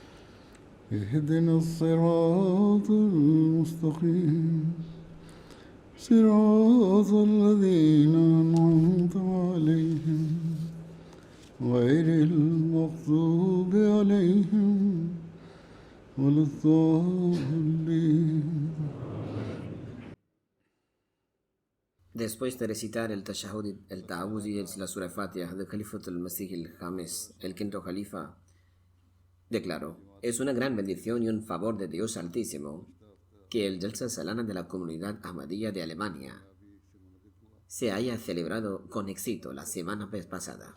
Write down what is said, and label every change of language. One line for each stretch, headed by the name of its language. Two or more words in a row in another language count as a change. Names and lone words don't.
Arabic: اهدنا الصراط المستقيم صراط الذين أنعمت عليهم غير المغضوب عليهم ولا الضالين.
Spanish: Después de recitar el tashahhud, el ta'awuz y la sura Fatiha de Khalifat al-Masih al-Khamis, el quinto califa, declaró: es una gran bendición y un favor de Dios Altísimo que el Jalsa Salana de la comunidad Ahmadiyya de Alemania se haya celebrado con éxito la semana pasada.